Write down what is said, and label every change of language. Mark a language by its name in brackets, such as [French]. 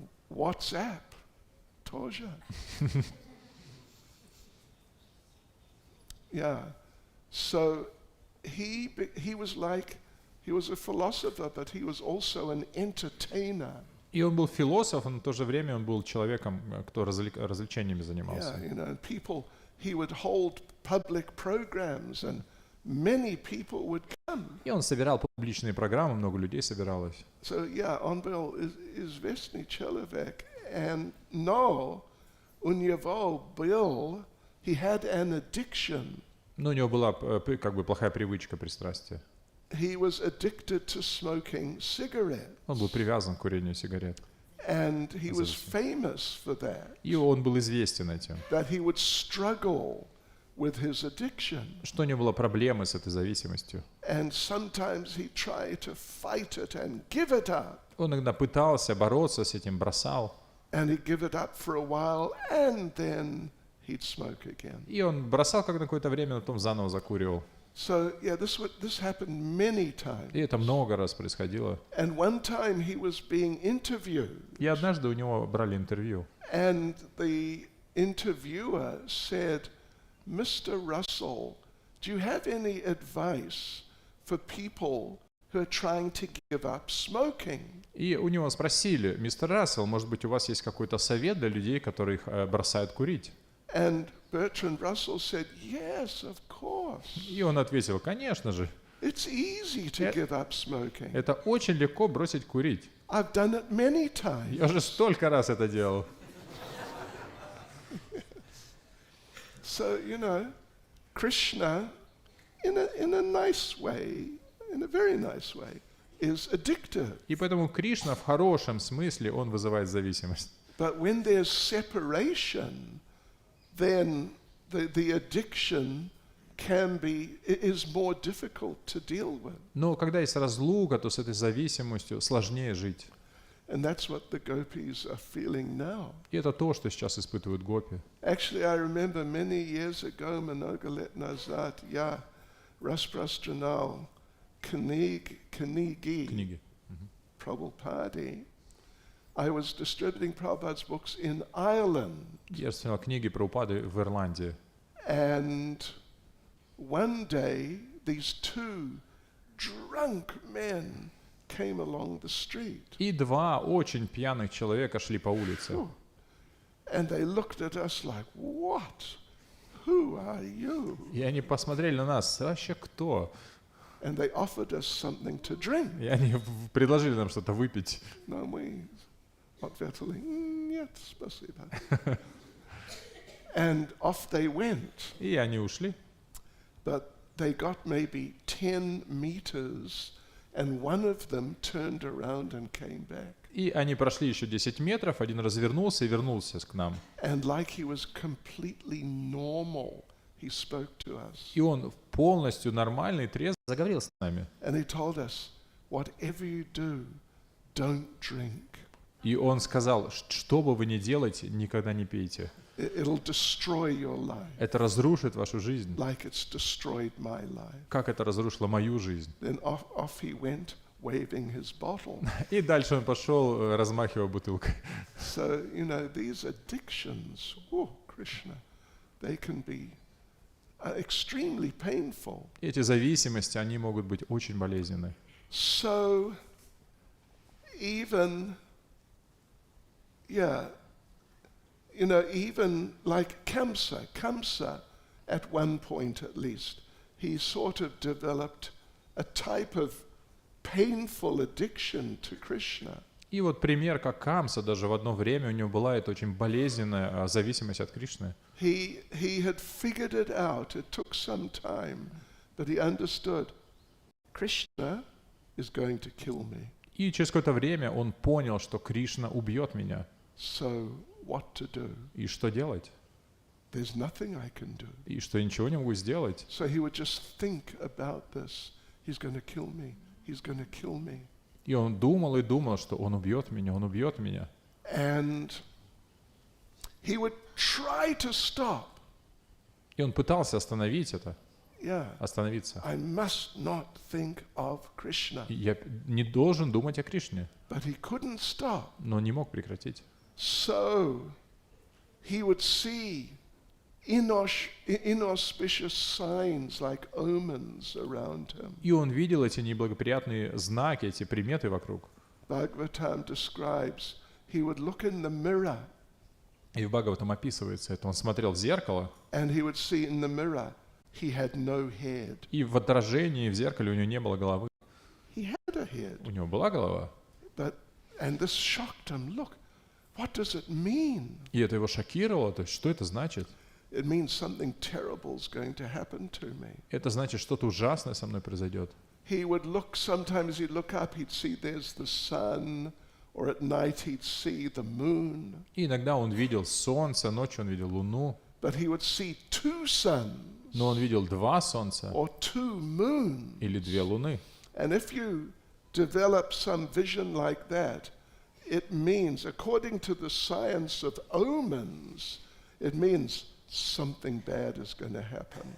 [Russian] WhatsApp тоже. [English] Yeah. So he was like, he was a philosopher, but he was also an entertainer. [Russian] И он был философом, но в то же время он был человеком, кто развлечениями занимался. [English] Yeah, you know, people, he would hold public programs and many people would come. [Russian] И он собирал публичные программы, много людей собиралось. [English] So yeah, [Russian] он был известный человек. [English] And no, [Russian] у него был, [English] he had an addiction. [Russian] Но у него была как бы плохая привычка, пристрастие. [English] He was addicted to smoking cigarettes. [Russian] Он был привязан к курению сигарет. [English] And he was famous for that. [Russian] И он был известен этим. [English] That he would struggle with his addiction. [Russian] Что у него была проблема с этой зависимостью. [English] And sometimes he tried to fight it and give it up. [Russian] Он иногда пытался бороться с этим, бросал. [English] And he'd give it up for a while, and then he'd smoke again. [Russian] И он бросал как на какое-то время, потом заново закуривал. [English] So yeah, this happened many times. [Russian] И это много раз происходило. [English] And one time he was being interviewed. [Russian] И однажды у него брали интервью. [English] And the interviewer said, "Mr. Russell, do you have any advice for people who are trying to give up smoking?" [Russian] И у него спросили: мистер Рассел, может быть, у вас есть какой-то совет для людей, которые бросают курить? [English] And Bertrand Russell said, "Yes, of course. [Russian] И он ответил: конечно же. [English] It's easy to give up smoking. [Russian] Это очень легко бросить курить. [English] I've done it many times." [Russian] Я уже столько раз это делал. [English] So, you know, Krishna, in a nice way, in a very nice way, is addictive. [Russian] И поэтому Кришна в хорошем смысле, он вызывает зависимость. [English] But when there's separation, then the addiction is more difficult to deal with. [Russian] Но когда есть разлука, то с этой зависимостью сложнее жить. [English] And that's what the gopis are feeling now. [Russian] И это то, что сейчас испытывают гопи. [English] Actually, I remember many years ago, [Russian] много лет назад, я распространял книги Книги. [English] Prabhupada. I was distributing Prabhupada's books in Ireland. [Russian] Я распространял книги про упады в Ирландии. [English] And one day, these two drunk men came along the street. [Russian] И два очень пьяных человека шли по улице. [English] And they looked at us like, "What? Who are you?" [Russian] И они посмотрели на нас: вообще кто? [English] And they offered us something to drink. [Russian] И они предложили нам что-то выпить. [English] No, we [Russian] ответили, "Нет, спасибо." [English] And off they went. [Russian] И они ушли. [English] But they got maybe 10 meters, and one of them turned around and came back. [Russian] И они прошли еще 10 метров, один развернулся и вернулся к нам. [English] And like he was completely normal, he spoke to us. [Russian] И он полностью нормальный, трезво заговорил с нами. [English] And he told us, "Whatever you do, don't drink. [Russian] И он сказал: что бы вы ни делаете, никогда не пейте. [English] It'll destroy your life, [Russian] Это разрушит вашу жизнь, [English] like it's destroyed my life." [Russian] как это разрушило мою жизнь. [English] Then off he went, waving his bottle. [Russian] И дальше он пошел, размахивая бутылкой. [English] So, you know, these addictions, oh, Krishna, they can be extremely painful. [Russian] Эти зависимости, они могут быть очень болезненны. [English] So, even, yeah, you know, even like Kamsa, at one point at least, he sort of developed a type of painful addiction to Krishna. [Russian] И вот пример, как Камса, даже в одно время у него была эта очень болезненная зависимость от Кришны. [English] He had figured it out. It took some time, but he understood Krishna is going to kill me. [Russian] И через какое-то время он понял, что Кришна убьет меня. [English] So what to do? [Russian] И что делать? [English] There's nothing I can do. [Russian] И что я ничего не могу сделать. [English] So he would just think about this. He's going to kill me. He's going to kill me. [Russian] И он думал и думал, что он убьет меня, он убьет меня. [English] And he would try to stop. [Russian] И он пытался остановить это, [English] Yeah. [Russian] остановиться. [English] I must not think of Krishna. [Russian] И я не должен думать о Кришне, [English] But he couldn't stop. [Russian] но не мог прекратить. [English] So he would see inauspicious signs like omens around him. [Russian] И он видел эти неблагоприятные знаки, эти приметы вокруг. [English] Bhagavatam describes he would look in the mirror [Russian] И в Бхагаватам описывается это. Он смотрел в зеркало, [English] and he would see in the mirror he had no head. [Russian] и в отражении в зеркале у него не было головы. [English] He had a head, [Russian] У него была голова. [English] and this shocked him. Look, what does it mean? [Russian] И это его шокировало. То есть, что это значит? [English] It means something terrible is going to happen to me. [Russian] Это значит, что-то ужасное со мной произойдет. [English] He would look, sometimes he'd look up, he'd see there's the sun, or at night he'd see the moon. [Russian] И иногда он видел солнце, ночью он видел луну, [English] But he would see two suns [Russian] но он видел два солнца [English] or two moons. [Russian] или две луны. [English] And if you develop some vision like that, it means, according to the science of omens, it means something bad is going to happen.